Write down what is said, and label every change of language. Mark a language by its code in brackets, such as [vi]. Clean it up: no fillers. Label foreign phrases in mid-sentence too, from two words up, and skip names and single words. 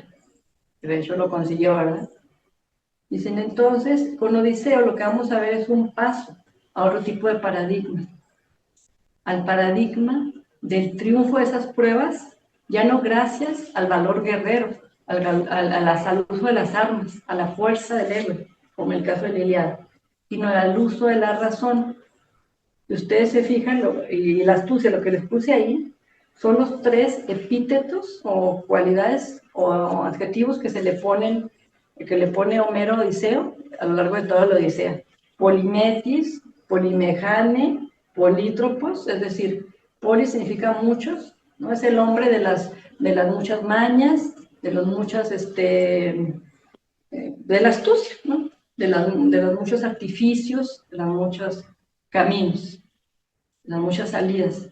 [es] De hecho lo consiguió, ¿verdad? Dicen entonces, con Odiseo lo que vamos a ver es un paso a otro tipo de paradigma, al paradigma del triunfo de esas pruebas, ya no gracias al valor guerrero, al uso de las armas, a la fuerza del héroe, como el caso de la Ilíada, sino al uso de la razón Si ustedes se fijan, y la astucia, lo que les puse ahí, son los 3 epítetos o cualidades o adjetivos que le pone Homero a Odiseo a lo largo de toda la Odisea. [el] Πολύμητις, πολυμήχανε, πολύτροπος, [es] es decir, poli significa muchos, ¿no? Es el hombre de las muchas mañas, de los muchas, de la astucia, ¿no? De los muchos artificios, de los muchos caminos, de las muchas salidas.